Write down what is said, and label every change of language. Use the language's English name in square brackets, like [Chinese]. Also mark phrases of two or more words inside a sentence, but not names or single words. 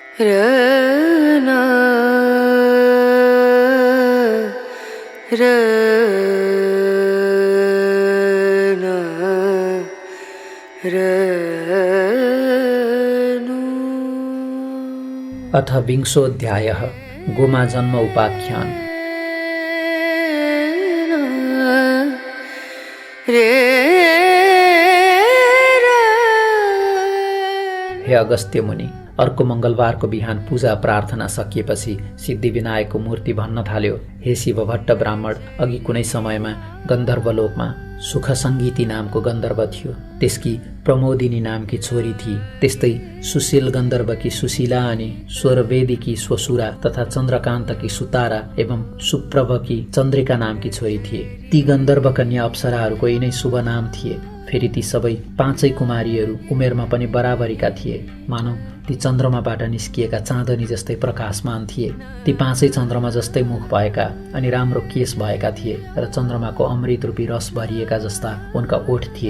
[Sanskrit] रना रना रनु। अथ विंशोऽध्यायः गोमा जन्म उपाख्यान। [Nepali] हे अगस्त्य मुनि, अर्को मंगलबारको बिहान पूजा प्रार्थना सकिएपछि सिद्धिविनायकको मूर्ति भन्न थाल्यो, हे शिवभट्ट ब्राह्मण, अघि कुनै समयमा गन्धर्वलोकमा सुखसङ्गीती नामको गन्धर्व थियो। त्यसकी प्रमोदिनी नामकी छोरी थिई। त्यस्तै सुशील गन्धर्वकी सुशीला अनि स्वरवेदीकी स्वसुरा तथा चन्द्रकान्तकी सुतारा एवं सुप्रभकी चन्द्रिका नामकी छोरी थिए। ती गन्धर्व कन्या अप्सराहरूको यिनै शुभ नाम थिए। फेरि ती सबै पाँचै कुमारीहरू उमेरमा पनि बराबरीका थिए। मानौ ती चन्द्रमाबाट निस्किएका चाँदनी जस्तै प्रकाशमान थिए। ती पाँचै चन्द्रमा जस्तै मुख भएका अनि राम्रो केश भएका थिए र चन्द्रमाको अमृत रूपी रस भरिएका जस्ता उनका ओठ थिए।